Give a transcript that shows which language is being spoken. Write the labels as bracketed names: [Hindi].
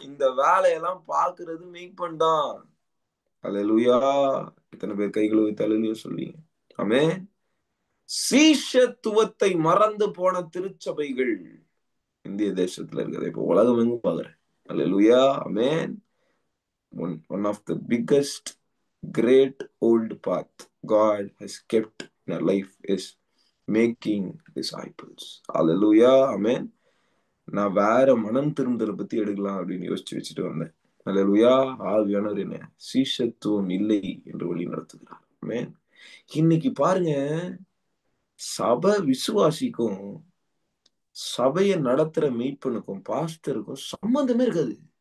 [Tamil] இந்த வேலையெல்லாம் பாக்குறது மெய்ப்பெண் தான். அல்லேலூயா. இத்தனை பேர் கைகளை வைத்து அல்லேலூயா சொல்லுவீங்க? ஆமென். சீஷத்துவத்தை மறந்து போன திருச்சபைகள் இந்திய தேசத்துல இருக்கிறது இப்ப உலகம் எங்கும் பாக்குறேன். அல்லேலூயா. ஆமென். [English] One of the biggest great old path God has kept in our life is making disciples. Hallelujah. Amen. [Tamil] நான் வேற மனம் திரும்புதலை பத்தி எடுக்கலாம் அப்படின்னு யோசிச்சு வச்சுட்டு வந்தேன். ஹல்லேலூயா. ஆவியானவர் என்ன சீஷத்துவம் இல்லை என்று வழி நடத்துகிறார். ஆமென். இன்னைக்கு பாருங்க, சபை விசுவாசிக்கும் சபையை நடத்துற மெய்ப்பனுக்கும் பாஸ்டருக்கும் சம்பந்தமே இருக்காது.